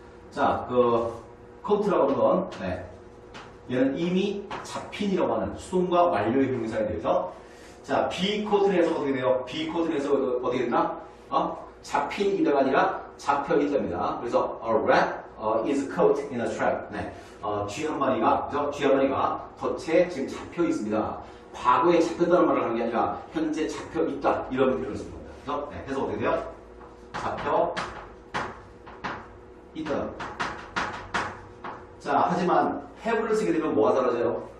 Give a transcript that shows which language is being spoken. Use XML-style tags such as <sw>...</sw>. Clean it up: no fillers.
<ko>자, 그 coat라고 하는 건 얘는 이미 잡힌이라고 하는 수동과 완료의 형용사에 대해서 자, be coat를 해서 어떻게 돼요? be coat를 해서 어떻게 된다? 잡힌 이다가 아니라 잡혀 있답니다.</ko> <en>그래서 a rat is caught in a trap.</en> <ko>쥐 한 마리가, 그죠? 쥐 한 마리가 덫에 지금 잡혀 있습니다. 과거에 잡혔다는 말을 하는 게 아니라 현재 잡혀 있다. 이런 표현을 쓰는 겁니다. 그죠? 해서 어떻게 돼요? 잡혀 있다. 자, 하지만 have를 쓰게 되면 뭐가 사라져요?</ko>